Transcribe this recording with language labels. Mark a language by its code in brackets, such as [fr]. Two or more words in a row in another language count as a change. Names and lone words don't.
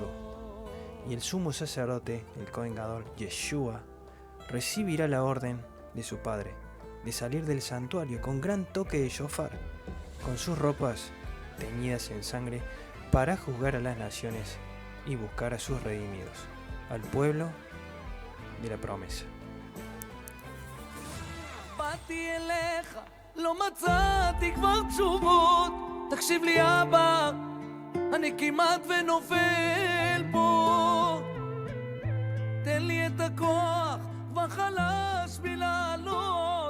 [es] Y el sumo sacerdote, el [he] כהן גדול, [es] Yeshua, recibirá la orden de su padre de salir del santuario con gran toque de shofar, con sus ropas teñidas en sangre, para juzgar a las naciones y buscar a sus redimidos, al pueblo de la promesa. [he] באתי אליך, לא מצאתי כבר תשובות. תקשיב לי אבא, אני כמעט ונופל פה. תן לי את הכוח, כבר חלש בי לעלות.